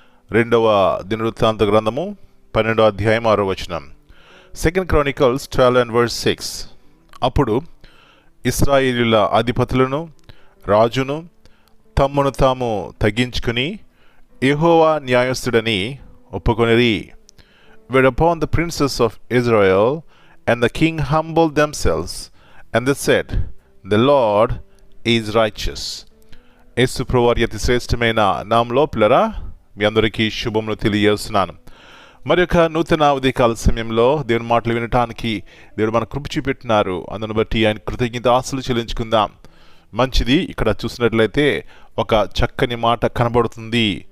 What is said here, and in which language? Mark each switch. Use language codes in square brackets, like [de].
[te] 2వ దినవృత్తాంత గ్రంథము 12వ అధ్యాయం 6వ వచనం. 2 Chronicles 12:6. అప్పుడు ఇశ్రాయేలీయుల అధిపతులను రాజును తమ్మును తాము తగ్గించుకుని యెహోవా న్యాయస్థుడని ఒప్పుకొనిరి. [en] Whereupon the princes of Israel and the king humbled themselves, and they said, The Lord is righteous. [te] యేసు ప్రభువారి అతి శ్రేష్టమైన నామములో పిల్లరా మీ అందరికీ శుభములు తెలియజేస్తున్నాను. మరి యొక్క నూతన ఉదయకాల సమయంలో దేవుని మాటలు వినటానికి దేవుడు మన కృప చూపెట్టినారు. అందును బట్టి ఆయన కృతజ్ఞతాస్తులు చెల్లించుకుందాం. మంచిది. ఇక్కడ చూసినట్లయితే ఒక చక్కని మాట కనబడుతుంది.